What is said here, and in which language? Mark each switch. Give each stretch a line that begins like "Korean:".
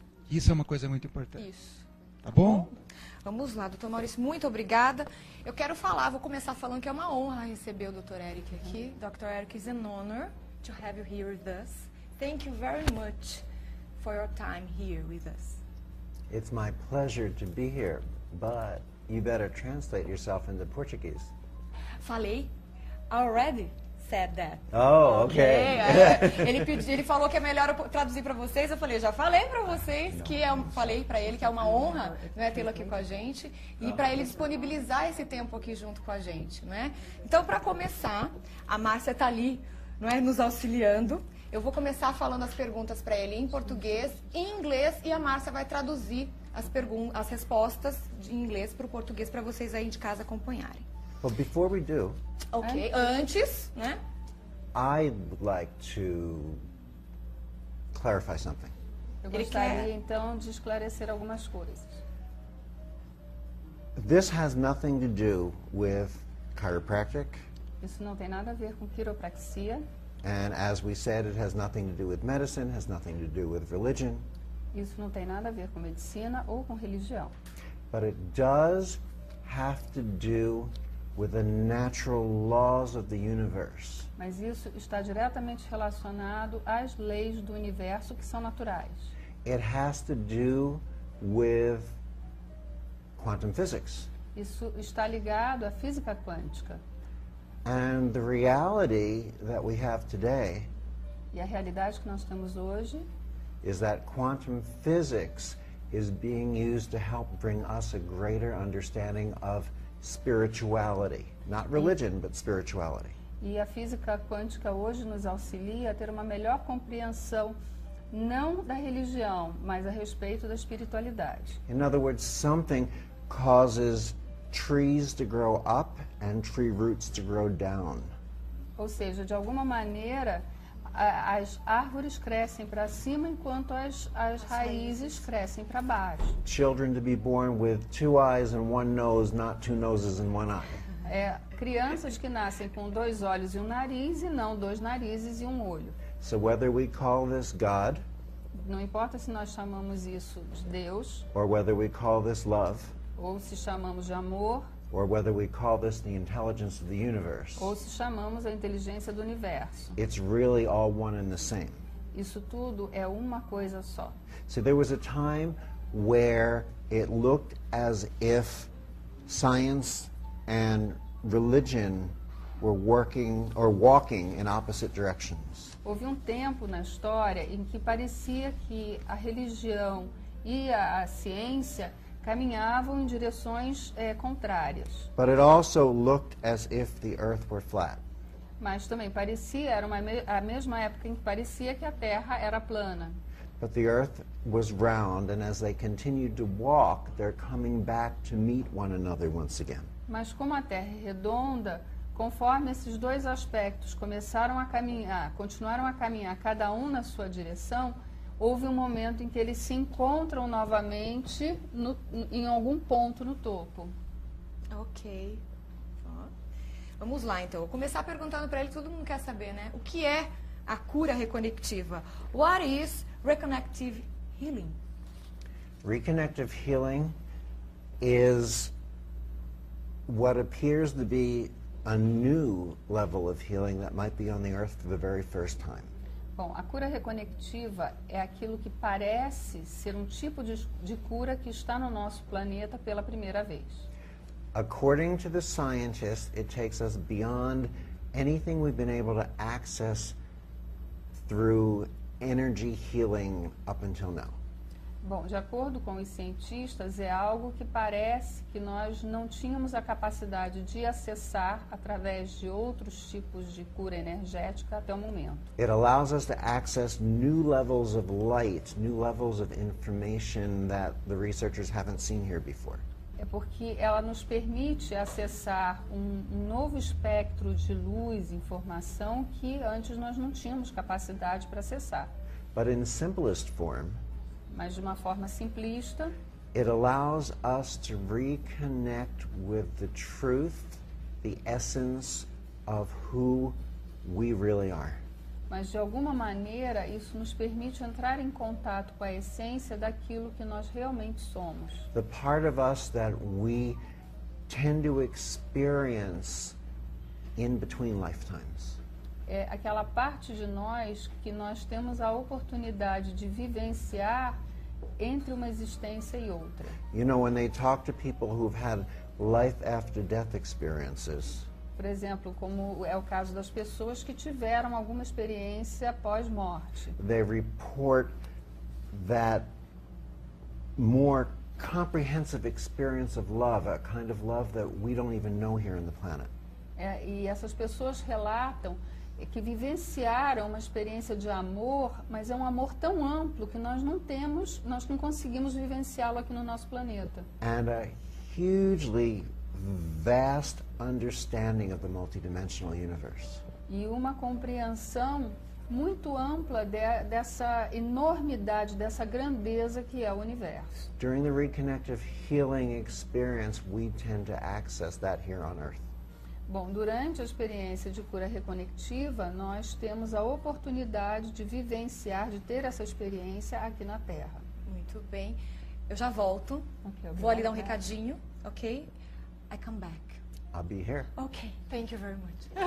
Portuguese: Isso é uma coisa muito importante. Isso. Tá bom? Vamos lá, doutor Maurício, muito obrigada. Eu quero falar, vou começar falando que é uma honra receber o Dr. Érico aqui. Dr.
English: Érico, is an honor to have you here with us. Thank you very much for your time here with us. It's my pleasure to be here, but you better translate yourself into Portuguese.
Portuguese: Falei,
English: already said that. Oh, okay.
Portuguese: Ele falou que é melhor eu traduzir para vocês. Eu falei, já falei para vocês que falei para ele que é uma honra, né, tê-lo aqui com a gente e para ele disponibilizar esse tempo aqui junto com a gente, né? Então, para começar, a Márcia está ali, não é, nos auxiliando. Eu vou começar falando as perguntas para ele em português, em inglês e a Márcia vai traduzir as respostas de inglês para o português para vocês aí de casa acompanharem.
English: Well, before we do,
Portuguese: Ok, antes, né?
English: I'd like to clarify something.
Portuguese: Eu Ele gostaria, quer- então, de esclarecer algumas coisas.
English: This has nothing to do with chiropractic,
Portuguese: Isso não tem nada a ver com quiropraxia.
English: and as we said, it has nothing to do with medicine, has nothing to do with religion,
Portuguese: Isso não tem nada a ver com medicina ou com religião.
English: but it does have to do with the natural laws of the universe.
Portuguese: Mas isso está diretamente relacionado às leis do universo que são naturais.
English: It has to do with quantum physics.
Portuguese: Isso está ligado à física quântica.
English: And the reality that we have today
Portuguese: E a realidade que nós temos hoje
English: is that quantum physics is being used to help bring us a greater understanding of spirituality. Not religion, but spirituality.
Portuguese: e a física quântica hoje nos auxilia a ter uma melhor compreensão não da religião, mas a respeito da espiritualidade.
English: In other words, something causes trees to grow up and tree roots to grow down.
Portuguese: Ou seja, de alguma maneira, as árvores crescem para cima enquanto as raízes crescem para baixo.
English: Children to be born with two eyes and one nose, not two noses and one eye.
Portuguese: Crianças que nascem com 2 olhos e um nariz e não 2 narizes e um olho.
English: So whether we call this God
Portuguese: Não importa se nós chamamos isso de Deus,
English: or whether we call this love,
Portuguese: ou se chamamos de amor,
English: or whether we call this the intelligence of the universe,
Portuguese: ou se chamamos a inteligência do universo.
English: it's really all one and the same.
Portuguese: Isso tudo é uma coisa só.
English: So there was a time where it looked as if science and religion were working or walking in opposite directions.
Portuguese: Houve um tempo na história em que parecia que a religião e a ciência caminhavam em direções contrárias.
English: But it also looked as if the earth were flat.
Portuguese: Mas também parecia, era a mesma época em que parecia que a Terra era plana.
English: But the earth was round, and as they continued to walk, they're coming back to meet one another once again.
Portuguese: Mas como a Terra é redonda, conforme esses dois aspectos começaram a caminhar, continuaram a caminhar cada um na sua direção, houve um momento em que eles se encontram novamente em algum ponto no topo. Ok. Ó. Vamos lá, então. Vou começar perguntando para ele, todo mundo quer saber, né? O que é a cura reconectiva?
English: What is reconnective healing? Reconnective healing is what appears to be a new level of healing that might be on the earth for the very first time.
Portuguese: Bom, a cura reconectiva é aquilo que parece ser um tipo de cura que está no nosso planeta pela primeira vez.
English: According to the scientists, it takes us beyond anything we've been able to access through energy healing up until now.
Portuguese: Bom, de acordo com os cientistas, é algo que parece que nós não tínhamos a capacidade de acessar através de outros tipos de cura energética até o momento.
English: It allows us to access new levels of light, new levels of information that the researchers haven't seen here before.
Portuguese: É porque ela nos permite acessar um novo espectro de luz, informação que antes nós não tínhamos capacidade para acessar.
English: But in simplest form,
Portuguese: Mas de uma forma simplista,
English: it allows us to reconnect with the truth, the essence of who we really are.
Portuguese: mas de alguma maneira isso nos permite entrar em contato com a essência daquilo que nós realmente somos.
English: The part of us that we tend to experience in between lifetimes.
Portuguese: É aquela parte de nós que nós temos a oportunidade de vivenciar entre uma existência e outra.
English: You know, when they talk to people who've had life after death experiences,
Portuguese: Por exemplo, como é o caso das pessoas que tiveram alguma experiência pós-morte.
English: they report that more comprehensive experience of love, a kind of love that we don't even know here in the planet.
Portuguese: E essas pessoas relatam que vivenciaram uma experiência de amor, mas é um amor tão amplo que nós não conseguimos vivenciá-lo aqui no nosso planeta.
English: And a hugely vast understanding of the multidimensional universe.
Portuguese: E uma compreensão muito ampla dessa enormidade, dessa grandeza que é o universo.
English: During the reconnective healing experience, we tend to access that here on Earth.
Portuguese: Bom, durante a experiência de cura reconectiva, nós temos a oportunidade de vivenciar, de ter essa experiência aqui na Terra. Muito bem. Eu já volto. Ok, Vou ali dar um obrigada. recadinho,
English: ok? I come back. I'll be here. Ok, thank you very much.